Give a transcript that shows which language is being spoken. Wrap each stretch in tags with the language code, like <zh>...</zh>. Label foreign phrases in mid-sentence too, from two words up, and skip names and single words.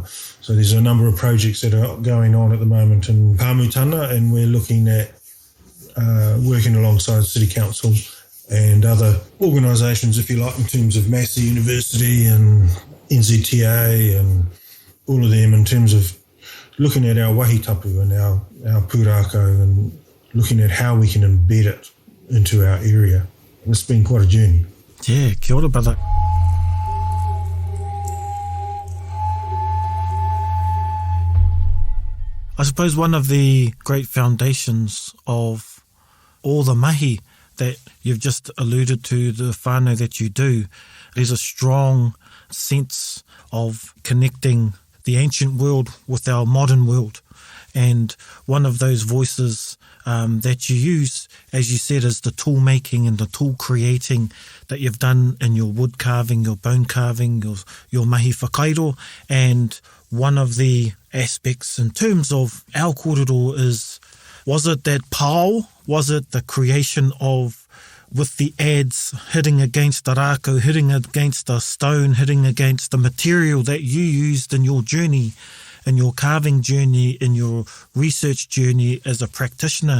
<en>So there's a number of projects that are going on at the moment in Pāmutana, and we're looking at working alongside City Council and other organisations, if you like, in terms of Massey University and NZTA and all of them, in terms of looking at our wahitapu and our pūrākau and looking at how we can embed it into our area. It's been quite a journey. Yeah,</en> <mi>kia ora,</mi> <en>brother. I suppose one of the great foundations of all the mahi that you've just alluded to, the whānau that you do, is a strong sense of connecting the ancient world with our modern world. And one of those voices that you use, as you said, is the tool making and the tool creating that you've done in your wood carving, your bone carving, your</en> <mi>mahi whakairo.</mi> <en>And one of the aspects in terms of our kōrero is, was it that pāo? Was it the creation of, with the adze hitting against the rākau, hitting against the stone, hitting against the material that you used in your journey, in your carving journey, in your research journey as a practitioner?</en>